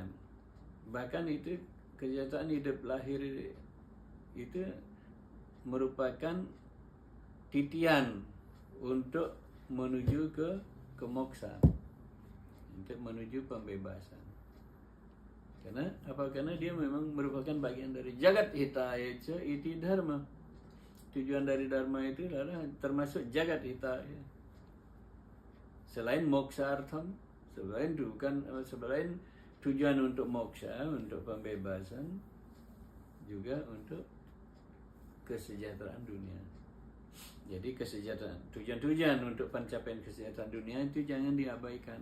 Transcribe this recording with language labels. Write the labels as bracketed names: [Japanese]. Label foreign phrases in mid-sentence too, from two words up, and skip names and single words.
[Indonesian] Bahkan itu kesejahteraan hidup lahir itu merupakan titian untuk menuju ke moksa, untuk menuju pembebasan. Karena apa? Karena dia memang merupakan bagian dari [Sanskrit] जगत् हिताय इति धर्म. [Indonesian] Tujuan dari dharma itu adalah termasuk [Sanskrit] जगत् हिताय. [Indonesian] Selain [Sanskrit] मोक्ष अर्थम्, [Indonesian] selain tujuan untuk moksa, untuk pembebasan, juga untuk kesejahteraan dunia. Jadi kesejahteraan, tujuan untuk pencapaian kesejahteraan dunia itu jangan diabaikan.